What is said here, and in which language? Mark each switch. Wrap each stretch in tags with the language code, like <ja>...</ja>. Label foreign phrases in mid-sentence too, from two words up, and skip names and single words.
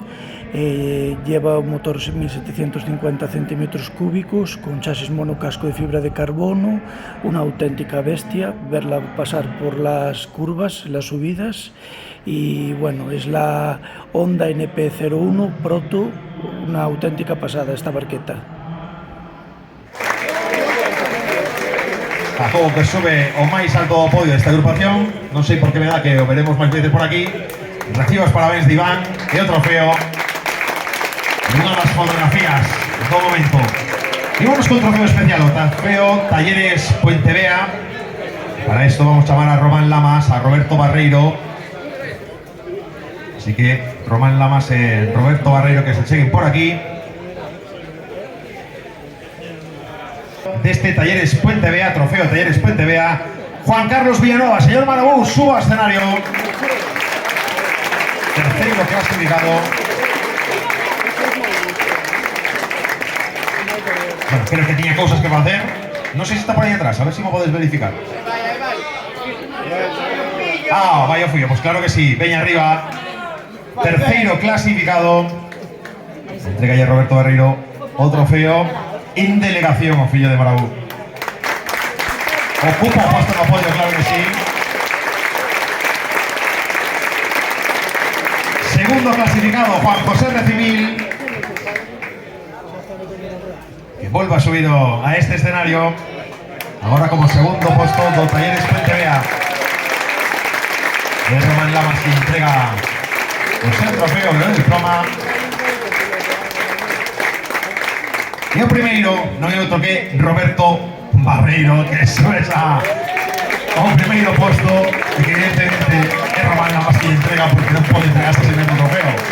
<es>Lleva un motor 1750 centímetros cúbicos con chasis monocasco de fibra de carbono, una auténtica bestia, verla pasar por las curvas, las subidas. Y bueno, es la Honda NP01 Proto, una auténtica pasada esta barqueta.</es> <gl>Jacobo, que sube o máis alto podio desta agrupación, non sei por que me dá que o veremos máis veces por aquí. Recibo os parabéns de Iván e o trofeo e unha das fotografías do momento. E vamos con trofeo especial, o trofeo Talleres Puente Vea. Para esto vamos a chamar a Román Lamas, a Roberto Barreiro. Así que Román Lamas e Roberto Barreiro que se cheguen por aquí. Deste Talleres Puente Vea, trofeo Talleres Puente Vea, Juan Carlos Villanueva.</gl> <es>Señor Marabú, suba al escenario.</es> <gl>Terceiro clasificado.</gl> <es>Bueno, creo que tenía cosas que hacer. No sé si está por ahí atrás, a ver si me podéis verificar. Ah, vaya fui yo, pues claro que sí.</es> <gl>Veña arriba. Terceiro clasificado. Entrega ya Roberto Barreiro o trofeo en delegación, o fillo de Marabú. Ocupa o puesto de apoyo,</gl> <es>claro que sí. Segundo clasificado, Juan José Recimil, que vuelve a subir a este escenario.</es> <gl>Ahora como segundo puesto do Talleres Puente Vea. De Román Lamas que entrega o seu trofeo e o diploma. E o primeiro non é outro que Roberto Barreiro, que sube ao primeiro posto e que evidentemente é Román Lamas que entrega porque non pode entregarse ese mesmo trofeo.</gl>